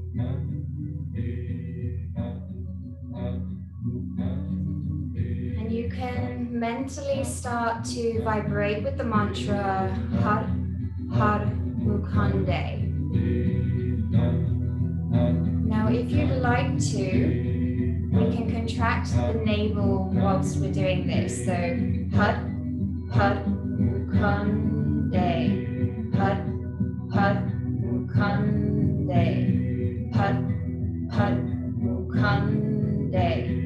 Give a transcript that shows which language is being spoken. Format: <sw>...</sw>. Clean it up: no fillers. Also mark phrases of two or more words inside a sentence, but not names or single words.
<en>And you can mentally start to vibrate with the mantra</en> <pa>Har Har Mukande.</pa> <en>Now if you'd like to, we can contract the navel whilst we're doing this.</en> <pa>So Har Har Mukande. Har Har Mukande. Har Har Mukande.</pa>